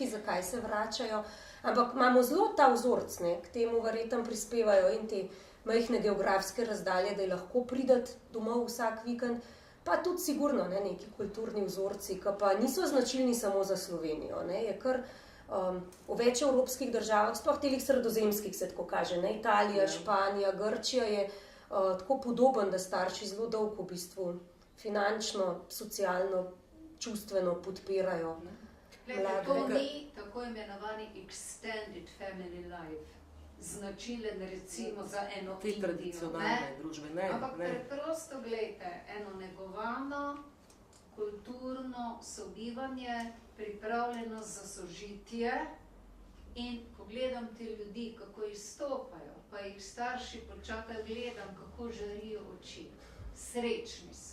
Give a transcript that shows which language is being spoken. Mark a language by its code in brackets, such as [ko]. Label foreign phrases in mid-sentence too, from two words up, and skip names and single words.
[sl] zakaj se vračajo, ampak imamo zelo ta vzorc, ne, k temu verjetno prispevajo in te majhne geografske razdalje, da je lahko prideti domov vsak vikend, pa tudi sigurno, ne, neki kulturni vzorci, ki pa niso značilni samo za Slovenijo, ne, je kar v več evropskih državah, sploh telih sredozemskih se tako kaže, ne, Italija, Španija, Grčija je tako podoben, da starši zelo dolgo v bistvu finančno, socialno, čustveno podpirajo mlade. To ni tako imenovani [en] extended family life, [sl] značilen recimo za eno Indijo, tradicionalne družbe, ne. Ampak preprosto, gledajte, eno negovano, kulturno sobivanje, pripravljenost za sožitje in ko gledam te ljudi, kako izstopajo, pa jih starši počakajo, gledam, kako žarijo oči, srečni so.